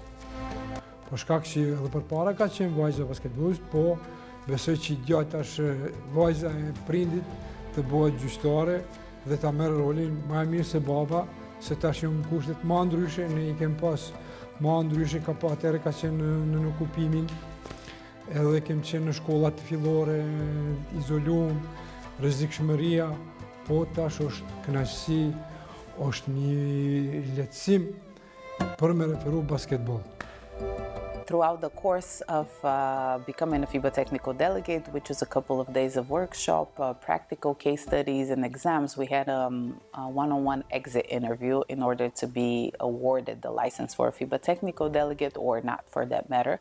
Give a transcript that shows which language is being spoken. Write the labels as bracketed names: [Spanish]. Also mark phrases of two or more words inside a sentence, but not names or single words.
[Albanian] Po shkak që edhe përpara ka qenë vajza basketbolist, po besoj që gjatë është vajza e prindit të bëhet gjyqtare dhe ta merr rolin më mirë se baba, se tash janë kushtet më ndryshe, ne i kem pas më ndryshe, ka pa atëherë ka qenë në okupimin, edhe kem qenë në shkollat fillore, izolum, rrezikshmëria. Po tash është kënaqësi, është një lehtësim për me referu basketbol. [English] Throughout the course of becoming a FIBA technical delegate, which was a couple of days of workshop, practical case studies and exams, we had a one-on-one exit interview in order to be awarded the license for a FIBA technical delegate or not for that matter.